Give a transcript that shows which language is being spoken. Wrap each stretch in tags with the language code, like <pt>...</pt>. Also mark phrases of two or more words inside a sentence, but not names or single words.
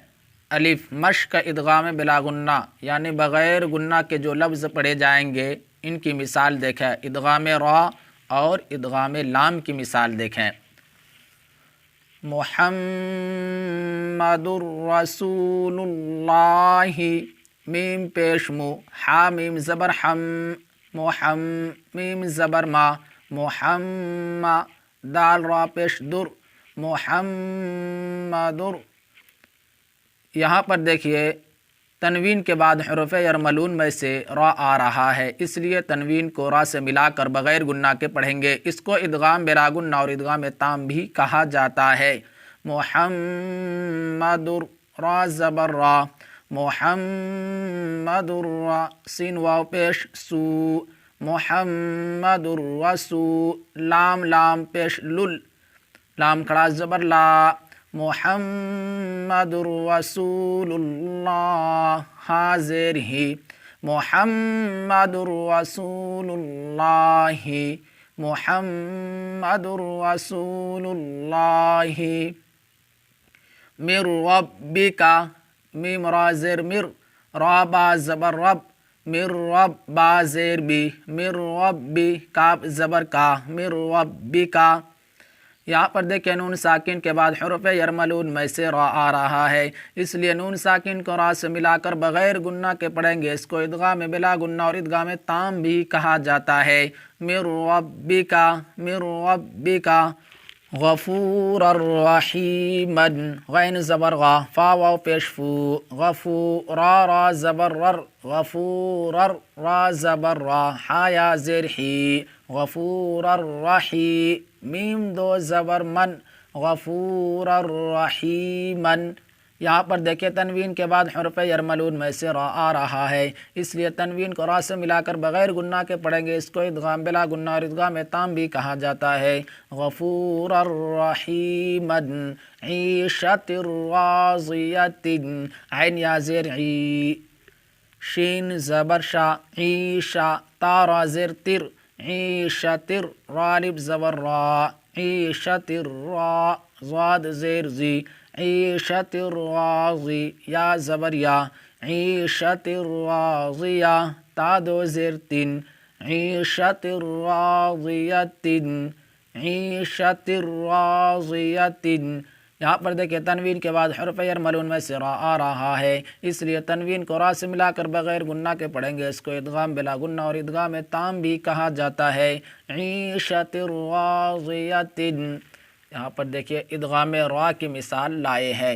<ur>الف مشق ادغام بلا غنہ، یعنی بغیر غنہ کے جو لفظ پڑھے جائیں گے ان کی مثال دیکھیں، ادغام را اور ادغام لام کی مثال دیکھیں۔</ur> <ar>محمد الرسول اللہ،</ar> <ur>میم پیش مو، حا میم زبر حم، محم، میم زبر ما، محمد، دال را پیش در، محمدر۔ یہاں پر دیکھیے تنوین کے بعد حروف یرملون میں سے را آ رہا ہے، اس لیے تنوین کو را سے ملا کر بغیر گنہ کے پڑھیں گے۔ اس کو ادغام بلا گنہ اور ادغام تام بھی کہا جاتا ہے۔ محمدر، را زبر را، محمدر را، سین واو پیش سو، محمدر رسو، لام لام پیش لل، لام کھڑا زبر لا،</ur> <ar>محمد رسول اللہ،</ar> <ur>حاضر ہی،</ur> <ar>محمد رسول اللہ، محمد رسول اللہ۔ مر ربک،</ar> <ur>میم را زیر مر، را با زبر رب، مر رب با زیر بی، مر ربی، کاف زبر کا، مر ربکا۔ یہاں پر دیکھیں نون ساکن کے بعد حروف یرملون میں سے را آ رہا ہے، اس لیے نون ساکن کو را سے ملا کر بغیر گنہ کے پڑھیں گے۔ اس کو ادغام بلا گنہ اور ادغام تام بھی کہا جاتا ہے۔</ur> <ar>من ربک، من ربک، غفور الرحیم،</ar> <ur>غین زبر غا، فا واو پیش فو، غفور، را را زبر رر، غفور را زبر را، حا یا زیر حی،</ur> <ar>غفور الرحیم،</ar> <ur>میم دو زبر من،</ur> <ar>غفور الرحیمن۔</ar> <ur>یہاں پر دیکھیں تنوین کے بعد حرف یرملون میں سے را آ رہا ہے، اس لیے تنوین کو را سے ملا کر بغیر گنہ کے پڑھیں گے۔ اس کو ادغام بلا گنہ اور ادغام تام بھی کہا جاتا ہے۔</ur> <ar>غفور الرحیمن، عیشت راضیت،</ar> <ur>عین یا زیر عی، شین زبر شا، عیشا، تا را زیر تر، عیشتر، رالب زبر را، عیشتر را، ضاد زیر زی،</ur> <ar>عیشتر راضی،</ar> <ur>یا زبر یا،</ur> <ar>عیشتر راضیہ،</ar> <ur>تا دو زیر تن،</ur> <ar>عیشتر راضیت، عیشتر راضیت۔</ar> <ur>یہاں پر دیکھیں تنوین کے بعد حرف یرملون میں سے را آ رہا ہے، اس لیے تنوین کو را سے ملا کر بغیر گنہ کے پڑھیں گے۔ اس کو ادغام بلا گنہ اور ادغام تام بھی کہا جاتا ہے۔</ur> <ar>عیشت راضیۃ،</ar> <ur>یہاں پر دیکھیے ادغام را کی مثال لائے ہے۔</ur>